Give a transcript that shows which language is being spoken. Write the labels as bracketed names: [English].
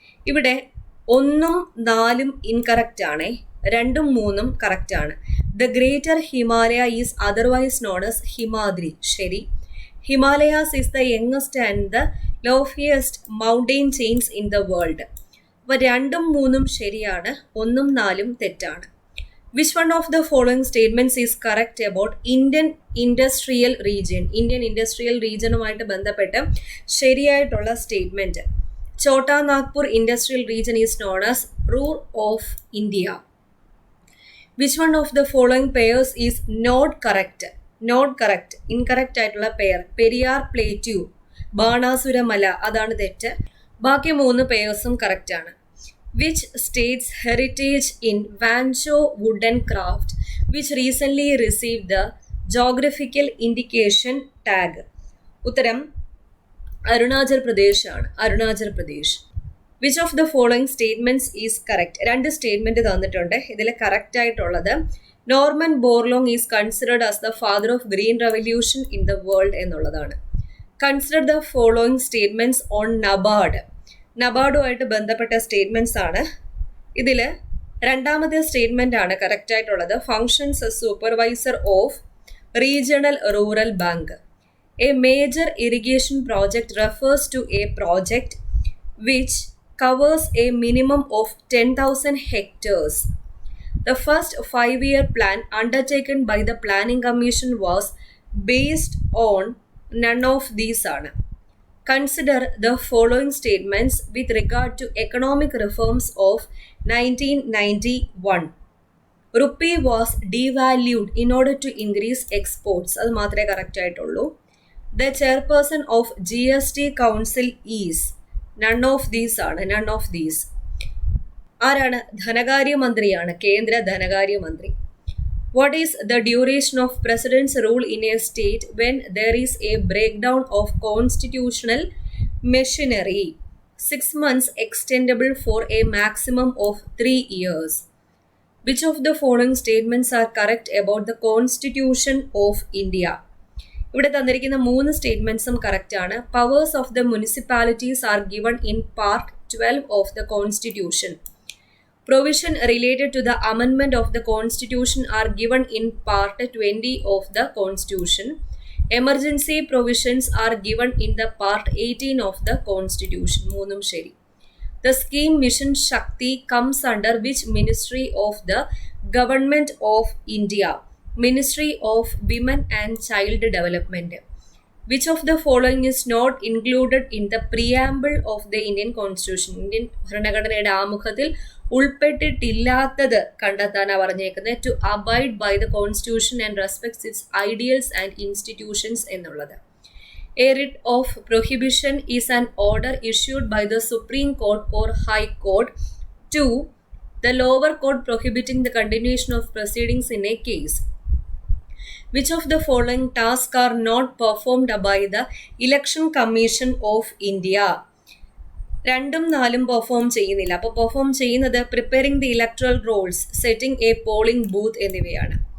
[Malayalam] ഇവിടെ 1ഉം 4ഉം ഇൻകറക്റ്റ് ആണ്. 2ഉം 3ഉം കറക്റ്റ് ആണ്. [English] The greater Himalaya is otherwise known as Himadri. ശരി. Himalayas is the youngest and the loftiest mountain chains in the world. [Malayalam] അപ്പോൾ 2ഉം 3ഉം ശരിയാണ്. 1ഉം 4ഉം തെറ്റാണ്. [English] Which one of the following statements is correct about Indian industrial region? [Malayalam] Indian industrial റീജിയനുമായിട്ട് ബന്ധപ്പെട്ട് ശരിയായിട്ടുള്ള statement. [English] Chota Nagpur industrial region is known as Ruhr of India. Which one of the following pairs is not correct? [Malayalam] Incorrect ആയിട്ടുള്ള pair Periyar plateau, Banasuramala, അതാണ് തെറ്റ്. ബാക്കി 3 പെയേഴ്സും correct ആണ്. [English] Which states heritage in Wancho wooden craft which recently received the geographical indication tag? [Malayalam] ഉത്തരം അരുണാചൽ പ്രദേശ് ആണ്. Arunachal Pradesh. [English] Which of the following statements is correct? [Malayalam] 2 statement തന്നിട്ടുണ്ട്. ഇതിൽ correct ആയിട്ടുള്ളത് [English] Norman Borlaug is considered as the father of green revolution in the world [Malayalam] എന്നുള്ളതാണ്. [English] Consider the following statements on NABARD. [Malayalam] നബാർഡുമായിട്ട് ബന്ധപ്പെട്ട statements ആണ്. ഇതിൽ രണ്ടാമത്തെ സ്റ്റേറ്റ്മെന്റ് ആണ് കറക്റ്റ് ആയിട്ടുള്ളത്. [English] Functions as supervisor of regional rural bank. A major irrigation project refers to a project which covers a minimum of 10,000 hectares. The first 5-year plan undertaken by the Planning Commission was based on none of these. Consider the following statements with regard to economic reforms of 1991. Rupee was devalued in order to increase exports. [Malayalam] അത് മാത്രമേ correct ആയിട്ടുള്ളൂ. [English] The chairperson of GST Council is none of these ആണ്. none of these. [Malayalam] ആരാണ്? ധനകാര്യമന്ത്രിയാണ്, കേന്ദ്ര ധനകാര്യമന്ത്രി. [English] What is the duration of president's rule in a state when there is a breakdown of constitutional machinery? 6 months extendable for a maximum of 3 years. Which of the following statements are correct about the Constitution of India? [Malayalam] ഇവിടെ തന്നിരിക്കുന്ന 3 സ്റ്റേറ്റ്മെന്റ്സും correct ആണ്. [English] Powers of the municipalities are given in part 12 of the constitution. Provision related to the അമെൻമെന്റ് of the constitution are given in part 20 of the constitution. Emergency provisions are given in the part 18 of the constitution. [Malayalam] 3ഉം ശരി. [English] The scheme Mission Shakti comes under which ministry of the Government of India? Ministry of Women and Child Development. Which of the following is not included in the preamble of the Indian Constitution? [Malayalam] Indian ഭരണഘടനയുടെ ആമുഖത്തിൽ ഉൾപ്പെട്ടിട്ടില്ലാത്തത് കണ്ടെത്താനാണ് പറഞ്ഞേക്കുന്നത്. [English] to abide by the constitution and respects its ideals and institutions [Malayalam] എന്നുള്ളത്. [English] A writ of prohibition is an order issued by the Supreme Court or High Court to the lower court prohibiting the continuation of proceedings in a case. Which of the following tasks are not performed by the Election Commission of India? [Malayalam] 2ഉം 4ഉം perform ചെയ്യുന്നില്ല. അപ്പോൾ perform ചെയ്യുന്നത് [English] preparing the electoral rolls, setting a polling booth [Malayalam] എന്നിവയാണ്.